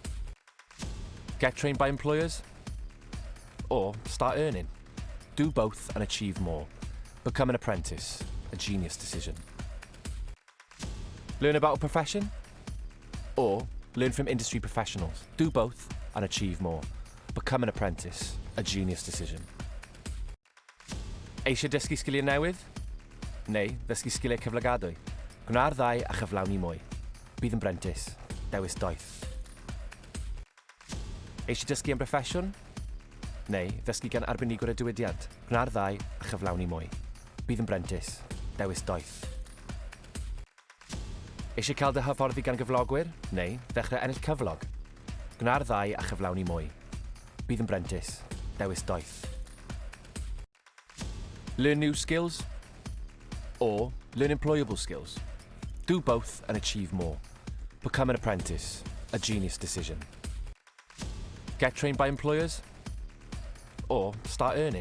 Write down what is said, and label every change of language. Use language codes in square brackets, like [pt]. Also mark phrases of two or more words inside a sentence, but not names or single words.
[en] Get trained by employers or start earning. Do both and achieve more. Become an apprentice, a genius decision. Learn about a profession or learn from industry professionals. Do both and achieve more. Become an apprentice, a genius decision. [cy] Eisiau dysgu sgiliau newydd? Neu ddysgu sgiliau cyflogadwy? Gwna'r ddau a chyflawni mwy. Bydd yn brentis, dewis doeth. Eisiau dysgu yn broffesiwn? Neu ddysgu gan arbenigwr y diwydiant? Gwna'r ddau a chyflawni mwy. Bydd yn brentis, dewis doeth. Eisiau cael dy hyfforddi gan gyflogwyr? Neu ddechrau ennill cyflog? Gwna'r ddau a chyflawni mwy. Bydd yn brentis, dewis doeth. [en] Learn new skills or learn employable skills. Do both and achieve more. Become an apprentice, a genius decision. Get trained by employers or start earning.